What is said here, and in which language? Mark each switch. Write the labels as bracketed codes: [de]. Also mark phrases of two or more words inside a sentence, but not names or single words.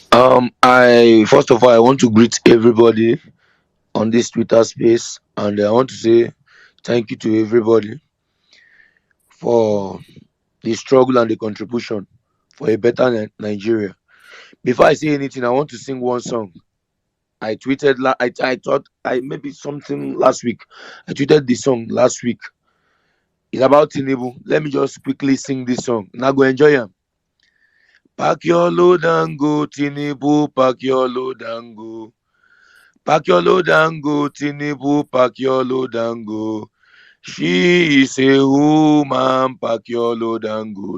[en] I first of all, I want to greet everybody on this Twitter space, and I want to say thank you to everybody for the struggle and the contribution for a better Nigeria. Before I say anything, I want to sing one song. I tweeted, I thought maybe something last week. I tweeted this song last week. It's about Tinubu. Let me just quickly sing this song. Now go enjoy it. Pack your load and go, Tinubu, pack your load and go. Pack your load and go, Tinubu, pack your load and go. She is a woman, pack your load and go.